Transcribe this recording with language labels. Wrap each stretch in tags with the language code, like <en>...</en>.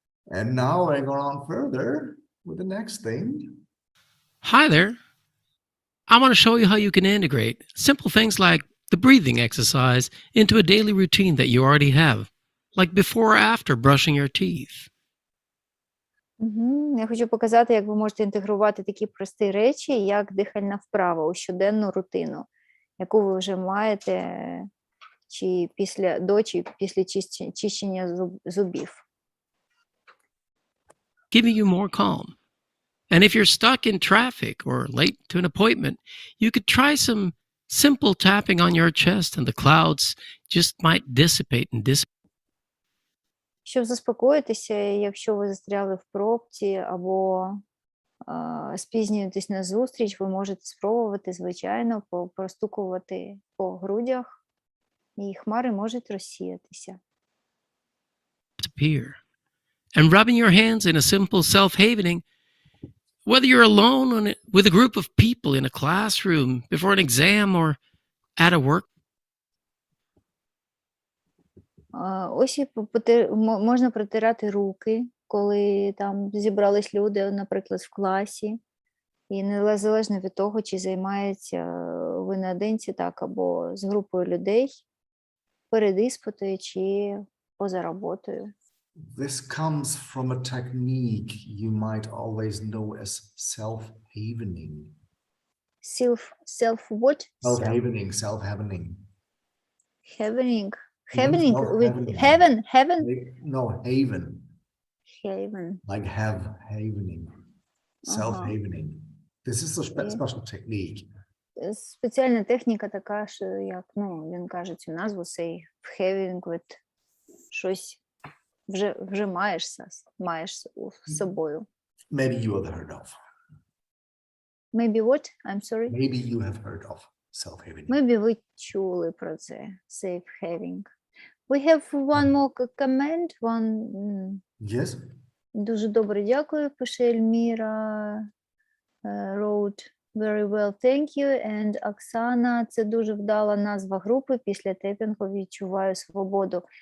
<en>And now we're going on further with the next thing. Hi there. I want to show you how you can integrate simple things like the breathing exercise into a daily routine that you already have, like before or after brushing your teeth.</en> <uk>Я хочу показати, як ви можете інтегрувати такі прості речі, як дихальна вправа у щоденну рутину, яку ви вже маєте чи після чищення зубів.</uk> <en>Giving you more calm. And if you're stuck in traffic or late to an appointment, you could try some simple tapping on your chest and the clouds just might dissipate and dissipate.</en> <uk>Щоб заспокоїтися, якщо ви застряли в пробці або спізнюєтесь на зустріч, ви можете спробувати, звичайно, простукувати по грудях, і хмари можуть розсіятися.</uk> <en>Disappear. And rubbing your hands in a simple self-havening, whether you're alone with a group of people in a classroom before an exam or at a work.</en> <uk>Ось і можна протирати руки, коли там зібрались люди, наприклад, в класі. І незалежно від того, чи займається ви наодинці, так, або з групою людей, перед іспитою чи поза роботою.</uk> <en>This comes from a technique you might always know as self-havening. Self what? Self-havening, self-havening. Havening. You know, Havening with self-havening. heaven? No, haven. Haven. Like havening. Self-havening. This is a special technique.</en> <uk>Спеціальна техніка така, що як, ну, він каже цю назву, say having with щось вже маєш з собою.</uk> <en>Maybe you have heard of. Maybe what? I'm sorry? Maybe you have heard of self-havening.</en> <uk>Maybe ви чули про це, safe having.</uk> <en>We have one more comment, Yes?</en> <uk>Дуже добре, дякую, пише Ельміра, wrote very well, thank you, and Оксана, це дуже вдала назва групи, після тепінгу відчуваю свободу.</uk>